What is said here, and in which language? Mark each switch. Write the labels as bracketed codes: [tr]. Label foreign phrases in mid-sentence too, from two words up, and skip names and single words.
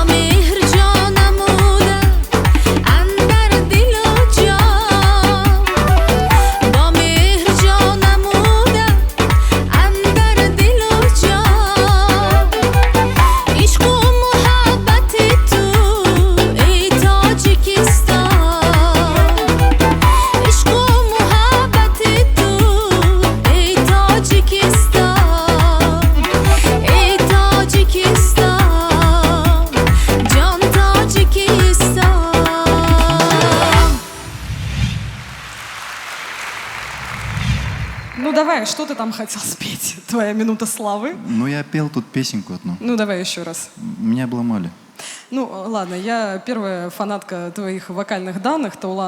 [fa] مهر جان نموده اندر دل و جان با مهر جان نموده اندر دل و جان عشق و محبت تو ای تاجیکستان عشق و محبت تو ای تاجیکستان ای تاجیکستان جان تاجیکستان [ru] Ну давай, что ты там хотел спеть? Твоя минута славы. Ну, я пел тут песенку одну. Ну давай еще раз. Меня обломали. Ну ладно, я первая фанатка твоих вокальных данных, Таулан.